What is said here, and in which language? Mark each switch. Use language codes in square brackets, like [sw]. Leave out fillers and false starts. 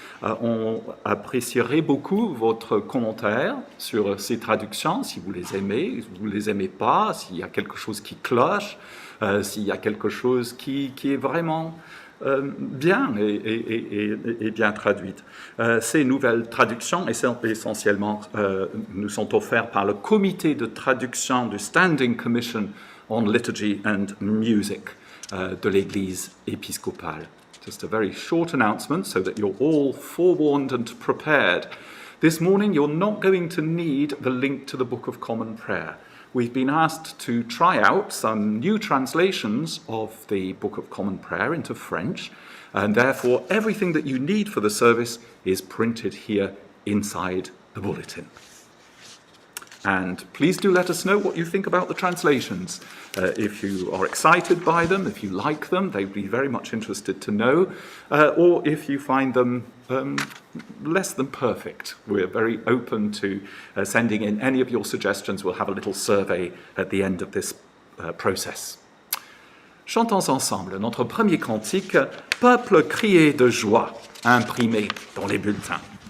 [fr] On apprécierait beaucoup votre commentaire sur ces traductions, si vous les aimez, si vous ne les aimez pas, s'il y a quelque chose qui cloche, s'il y a quelque chose qui est vraiment bien et bien traduite. Ces nouvelles traductions, essentiellement, nous sont offertes par le comité de traduction du Standing Commission on Liturgy and Music de l'Église épiscopale. [en] Just a very short announcement so that you're all forewarned and prepared. This morning, you're not going to need the link to the Book of Common Prayer. We've been asked to try out some new translations of the Book of Common Prayer into French, and therefore everything that you need for the service is printed here inside the bulletin. And please do let us know what you think about the translations. If you are excited by them, if you like them, they'd be very much interested to know, or if you find them less than perfect. We're very open to sending in any of your suggestions. We'll have a little survey at the end of this process. [fr] Chantons ensemble notre premier cantique, « Peuple crié de joie », imprimé dans les bulletins.